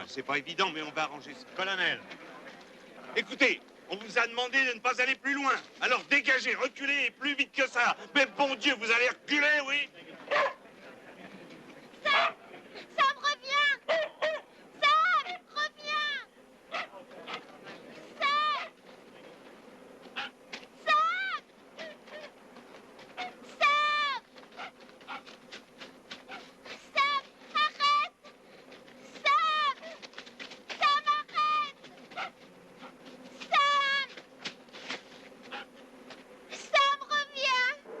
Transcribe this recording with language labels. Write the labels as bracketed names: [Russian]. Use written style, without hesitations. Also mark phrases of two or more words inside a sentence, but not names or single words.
[French] C'est pas évident, mais on va arranger ça. Colonel. Écoutez, on vous a demandé de ne pas aller plus loin. Alors dégagez, reculez et plus vite que ça. Mais bon Dieu, vous allez reculer, oui? Sam revient. Sam, reviens. Sam. Sam. Sam. Sam, arrête. Sam. Sam, arrête. Sam. Sam, reviens.